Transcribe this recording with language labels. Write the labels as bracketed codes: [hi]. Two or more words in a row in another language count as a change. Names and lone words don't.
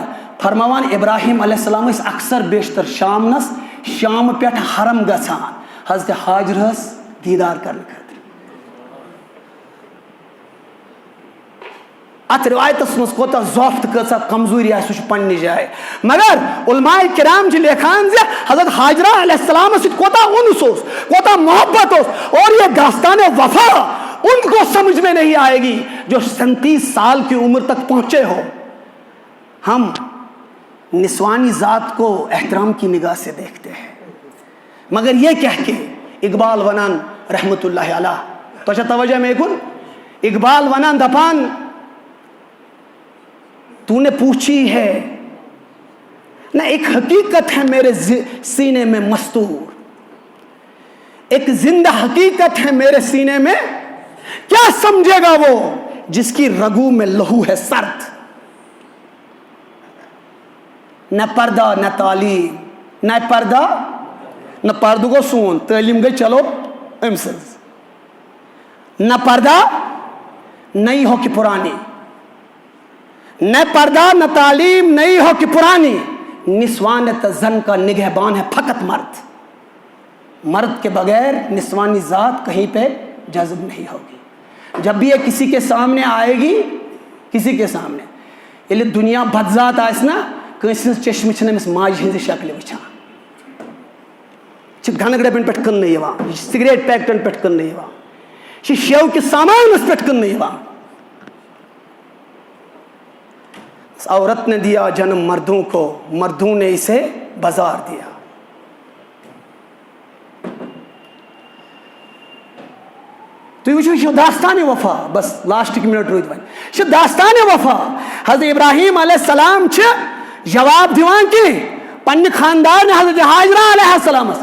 [ks] فرماوان ابراہیم علیہ السلام ٲسۍ اکثر بیشتر شامنس شامہٕ پٮ۪ٹھ حرم گژھان حضرت حاجرہس دیٖدار کرنہٕ خٲطرٕ. اتھ رِوایتس منٛز کوتاہ ضعف تہٕ کۭژاہ کمزوٗری آسہِ سُہ چھُ پننہِ جایہِ مگر علماء کرام چھِ لیکھان زِ حضرت حاجرہ علیہ السلامس سۭتۍ کوتاہ اُنس اوس کوتاہ محبت اوس. [ur] اور یہ داستان وفا ان کو سمجھ میں نہیں آئے گی جو 37 سال کی عمر تک پہنچے ہو. ہم نسوانی ذات کو احترام کی نگاہ سے دیکھتے ہیں مگر یہ کہہ کے اقبال ونان رحمت اللہ علیہ تو توجہ میں [ks] کن اقبال ونان دپان [ur] تو نے پوچھی ہے نہ ایک حقیقت ہے میرے سینے میں مستور ایک زندہ حقیقت ہے میرے سینے میں کیا سمجھے گا وہ جس کی رگوں میں لہو ہے سرد. نہ پردہ نہ تعلیم نہ پردہ [ks] نہ پردٕ گوٚو سون تعلیٖم گٔے چلو أمۍ سٕنٛز. [ur] نہ پردہ نئی ہو کہ پرانی نہ پردہ نہ تعلیم نئی ہو کہ پرانی نسوانیت زن کا نگہبان ہے فقط مرد. مرد کے بغیر نسوانی ذات کہیں پہ جذب نہیں ہوگی. جب بھی یہ کسی کے سامنے آئے گی کسی کے سامنے [ks] ییٚلہِ دنیا بدذات آسہِ نا کٲنٛسہِ ہٕنٛز چشمہٕ چھِنہٕ أمِس ماجہِ ہٕنٛزِ شکلہِ وٕچھان. یہِ چھِ گنہٕ ڈبن پٮ۪ٹھ کٕننہٕ یِوان یہِ چھِ سگریٹ پیکٹن پٮ۪ٹھ کٕننہٕ یِوان یہِ چھِ شیو کِس سامانس پٮ۪ٹھ کٕننہٕ یِوان. [ur] عورت نے دیا جنم مردوں کو مردوں نے اسے بازار دیا. [ks] تُہۍ وٕچھِو یہِ چھُ داستانِ وفا بس لاسٹٕکۍ مِنٹ روٗدۍ وۄنۍ یہِ چھُ داستانِ وفا. حضرت ابراہیم علیہ السلام چھِ جواب دِوان کینٛہہ پننہِ خاندارنہِ حضرت حاجرہ علیہ السلامس.